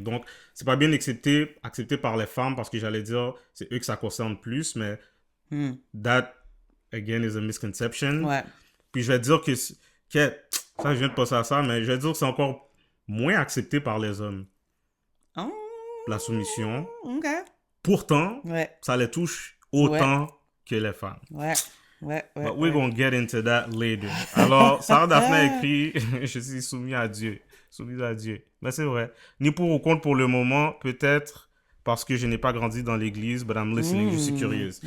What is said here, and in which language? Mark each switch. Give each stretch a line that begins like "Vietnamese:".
French: Donc, c'est pas bien accepté par les femmes parce que j'allais dire, c'est eux que ça concerne plus, mais
English: that, again, is a misconception.
French: Ouais. Puis je vais dire que ça, je viens de passer à ça, mais je vais dire que c'est encore moins accepté par les hommes. Oh. La soumission. OK. Pourtant, ça les touche autant que les femmes. Ouais.
English: But we're gonna get into that later.
French: Alors, Sarah Daphné a écrit « Je suis soumise à Dieu. » Mais c'est vrai. Ni pour ou contre pour le moment, peut-être parce que je n'ai pas grandi dans l'église,
English: but I'm listening,
French: je suis curieuse.